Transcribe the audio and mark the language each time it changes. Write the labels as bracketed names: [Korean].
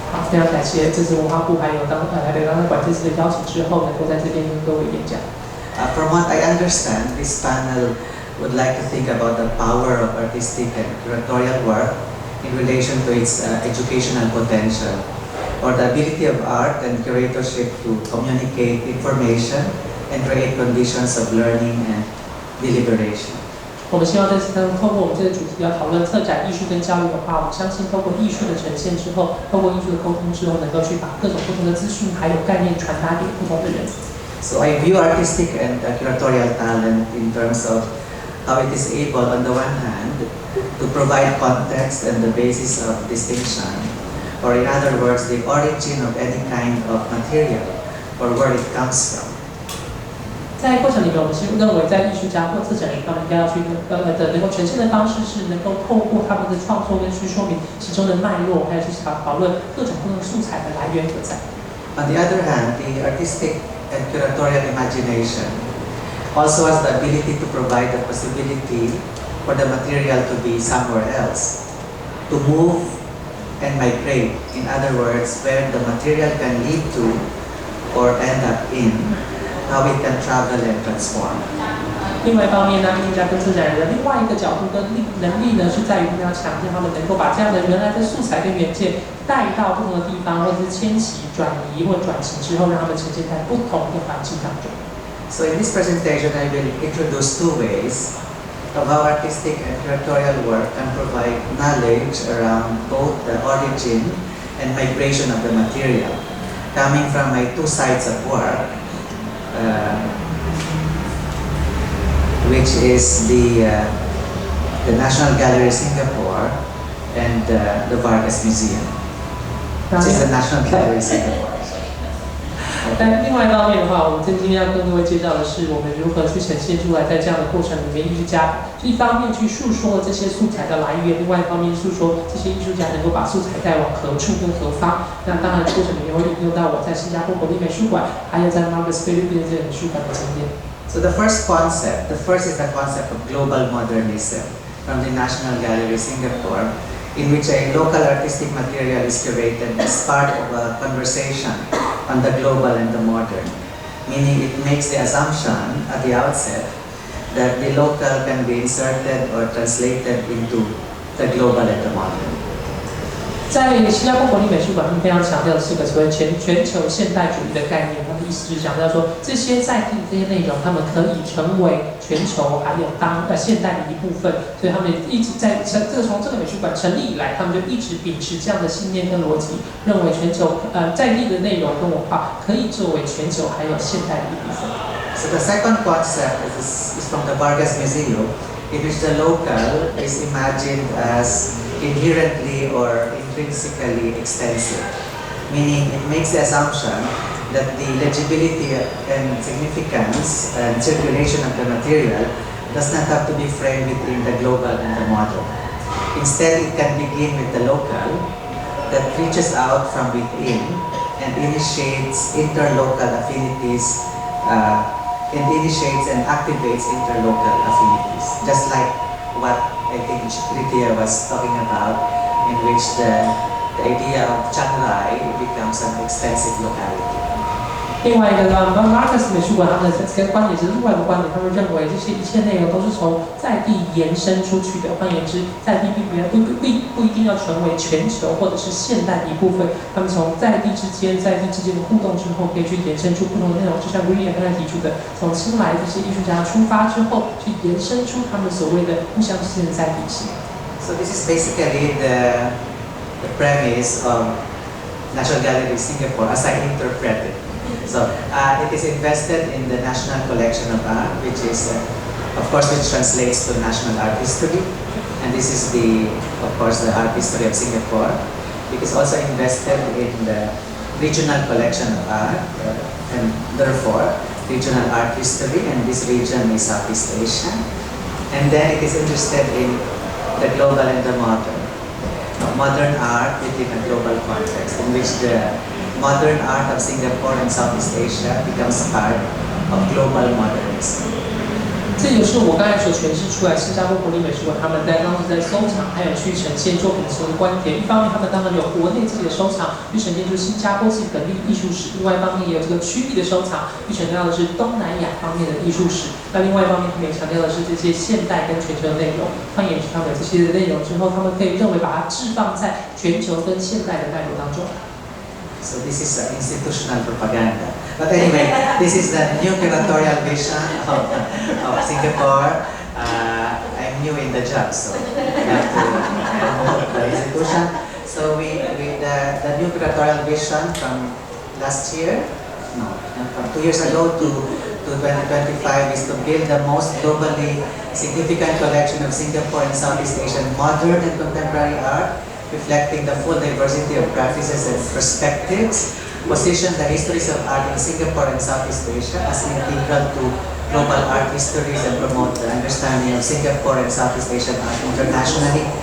[Chinese] 非常感谢这次文化部还有台北当代馆这次的邀请之后，能够在这边跟各位演讲。 [English] From what I understand, this panel would like to think about the power of artistic and curatorial work in relation to its educational potential, or the ability of art and curatorship to communicate information and create conditions of learning and deliberation. [Chinese] 我们希望这次透过我们这个主题要讨论策展艺术跟教育的话，我们相信透过艺术的呈现之后，透过艺术的沟通之后，能够去把各种不同的资讯还有概念传达给不同的人。 [English] So I view artistic and curatorial talent in terms of how it is able, on the one hand, to provide context and the basis of distinction, or in other words, the origin of any kind of material or where it comes from. [Chinese] 在过程里面，我们认为在艺术家或策展人他们应该要去能够呈现的方式是能够透过他们的创作跟去说明其中的脉络，还有去讨论各种不同素材的来源何在。 [English] On the other hand, the artistic and curatorial imagination also has the ability to provide the possibility for the material to be somewhere else, to move and migrate. In other words, where the material can lead to or end up in, how it can travel and transform. [Chinese] 另外一方面呢，艺术家跟策展人的另外一个角度跟能力呢，是在于他们要强调他们能够把这样的原来的素材跟原件带到不同的地方，或者是迁徙、转移或转型之后，让他们呈现在不同的环境当中。 [English] So in this presentation, I will introduce two ways of how artistic and curatorial work can provide knowledge around both the origin and migration of the material, coming from my two sites of work, which is the National Gallery Singapore and the Vargas Museum, which is the National Gallery Singapore. [Chinese] 但另外一方面的话，我们今天要跟各位介绍的是，我们如何去呈现出来，在这样的过程里面，艺术家一方面去述说这些素材的来源，另外一方面述说这些艺术家能够把素材带往何处跟何方。那当然，过程里面会应用到我在新加坡国立美术馆，还有在菲律宾这个美术馆的经验。 [English] So the first is the concept of global modernism from the National Gallery Singapore, in which a local artistic material is curated as part of a conversation on the global and the modern, meaning it makes the assumption at the outset that the local can be inserted or translated into the global and the modern. [Chinese] 在新加坡国立美术馆，他们非常强调的是一个所谓全球现代主义的概念。他们的意思是强调说，这些在地这些内容，他们可以成为全球还有现代的一部分。所以他们一直从这个美术馆成立以来，他们就一直秉持这样的信念跟逻辑，认为全球在地的内容跟文化可以作为全球还有现代的一部分。 [English] So the second concept is from the Vargas Museum, in which the local is imagined as inherently or intrinsically extensive, meaning it makes the assumption that the legibility and significance and circulation of the material does not have to be framed within the global and the modern. Instead, it can begin with the local that reaches out from within and initiates interlocal affinities, and activates interlocal affinities, just like what I think Gridthiya was talking about, in which the idea of Chiang Rai becomes an extensive locality. [Chinese] 另外一个Vargas美术馆，他们的观点是另外一个观点，他们认为这些一切内容都是从在地延伸出去的。换言之，在地不一定要成为全球或者是现代的一部分。他们从在地之间的互动之后，可以去延伸出不同的内容。就像Gridthiya刚才提出的，从新来这些艺术家出发之后，去延伸出他们所谓的互相之间的在地性。 [English] So this is basically the premise of National Gallery Singapore, as I interpret it. So it is invested in the National Collection of Art, which is, of course, which translates to National Art History. And this is of course, the art history of Singapore. It is also invested in the Regional Collection of Art, and therefore, Regional Art History, and this region is Southeast Asia. And then it is interested in the global and the modern. Modern art within a global context, in which the modern art of Singapore and Southeast Asia becomes part of global modernism. [Chinese] 这也是我刚才所诠释出来，新加坡国立美术馆他们当时在收藏还有去呈现作品的时候的观点。一方面，他们当然有国内自己的收藏，去呈现出新加坡自己本地艺术史；另外一方面也有这个区域的收藏，去强调的是东南亚方面的艺术史。那另外一方面，他们也强调的是这些现代跟全球的内容。换言之，他们有这些的内容之后，他们可以认为把它置放在全球跟现代的脉络当中。 [English] So this is institutional propaganda. But anyway, this is the new curatorial vision of Singapore. I'm new in the job, so I have to move the institution. So the new curatorial vision from last year, from 2 years ago to 2025 is to build the most globally significant collection of Singapore and Southeast Asian modern and contemporary art, reflecting the full diversity of practices and perspectives, position the histories of art in Singapore and Southeast Asia as integral to global art histories, and promote the understanding of Singapore and Southeast Asian art internationally.